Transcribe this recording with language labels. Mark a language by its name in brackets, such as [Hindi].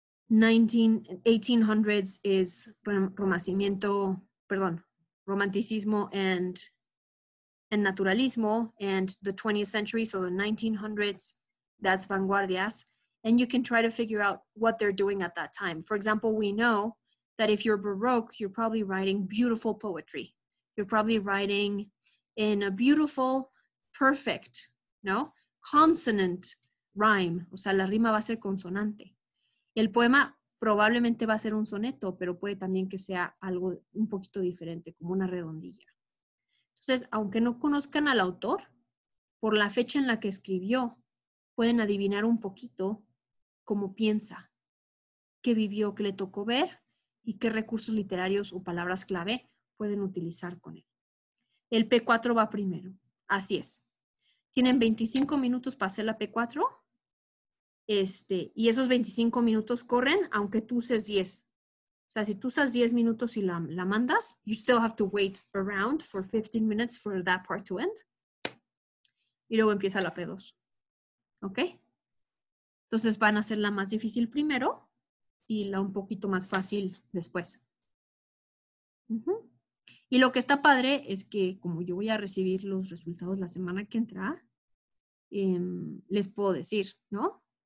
[English] 1800s is Romanticismo and Naturalismo, and the 20th century, so the 1900s, that's vanguardias. And you can try to figure out what they're doing at that time. For example, we know that if you're Baroque, you're probably writing beautiful poetry. You're probably writing in a beautiful, perfect, no? Consonant rhyme. [Spanish] O sea, la rima va a ser consonante. El poema probablemente va a ser un soneto, pero puede también que sea algo un poquito diferente, como una redondilla. Entonces, aunque no conozcan al autor, por la fecha en la que escribió, pueden adivinar un poquito cómo piensa, qué vivió, qué le tocó ver y qué recursos literarios o palabras clave pueden utilizar con él. El P4 va primero. Así es. Tienen 25 minutos para hacer la P4. Y esos 25 minutos corren aunque tú uses 10. O sea, si tú usas 10 minutos y la mandas, [English] you still have to wait around for 15 minutes for that part to end. [Spanish] Y luego empieza la P2. ¿Ok? Entonces van a hacer la más difícil primero y la un poquito más fácil después. Y lo que está padre es que como yo voy a recibir los resultados la semana que entra, les puedo decir, ¿no?